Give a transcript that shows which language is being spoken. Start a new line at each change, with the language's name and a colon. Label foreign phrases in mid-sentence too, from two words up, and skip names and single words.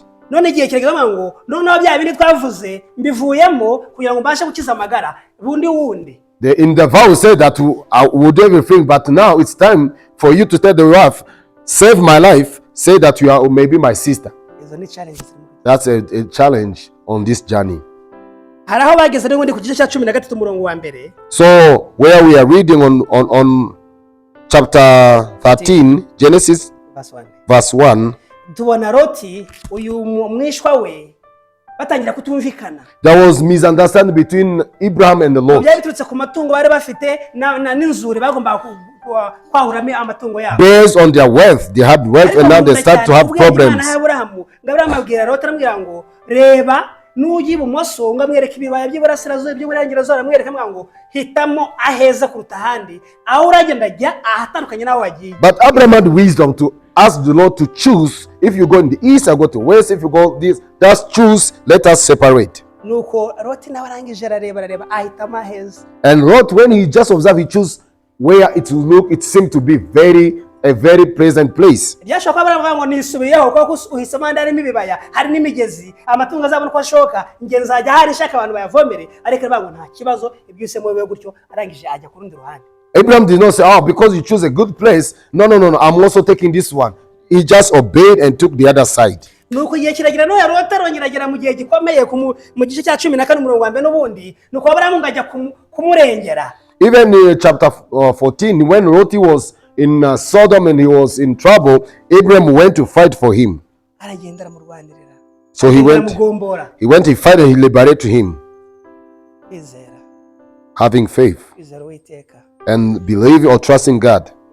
English: In the vow said that I will do everything, but now it's time for you to tell the wife, save my life, say that you are maybe my sister. That's a challenge on this journey. So where we are reading on chapter 13, Genesis verse 1,
Kinyarwanda: tubona Loti uyu mwishwa we batangira kutumvikana.
English: There was misunderstanding between Abraham and the Lord.
Kinyarwanda: Byari biturutse ku matungo bari bafite n'inzuri bagomba kwahuramo amatungo yabo.
English: Based on their wealth, they had wealth and now they start to have problems.
Kinyarwanda: Abraham abwira Loti aramubwira ngo reba n'ujya ibumoso ngo amwereke ibibaya by'iburasirazuba by'iburengerazuba amwereke ngo hitamo aheza kuruta ahandi aho uragenda ajya ahatandukanye naho wagiye.
English: But Abraham had wisdom to ask the Lord to choose. If you go in the east, I go to west. If you go this, just choose. Let us separate.
Kinyarwanda: Nuko Loti nawe arangije arareba ahitamo aheza.
English: And Lot, when he just observed, he chose where it will look. It seemed to be a very pleasant place.
Kinyarwanda: Byashoka baravuga ngo nisubiyeho kuko uhisemo harimo ibibaya hari n'imigezi amatungo azabona ko ashoka ingenzi ajya hari shaka abantu bayavomere ariko bavuga nta kibazo ibyusemo bibe gutyo arangije ajya ku rundi ruhande.
English: Abraham did not say, oh, because you choose a good place. No. I'm also taking this one. He just obeyed and took the other side.
Kinyarwanda: Nuko igihe kiragira no Loti arongera mu gihe gikomeye mu gice cya 14 umurongo wa mbere n'ubundi nuko Abraham ngajya kumurengera.
English: Even in chapter 14, when Lot was in Sodom and he was in trouble, Abraham went to fight for him. So he went to fight and he liberated him. Having faith and believing or trusting God.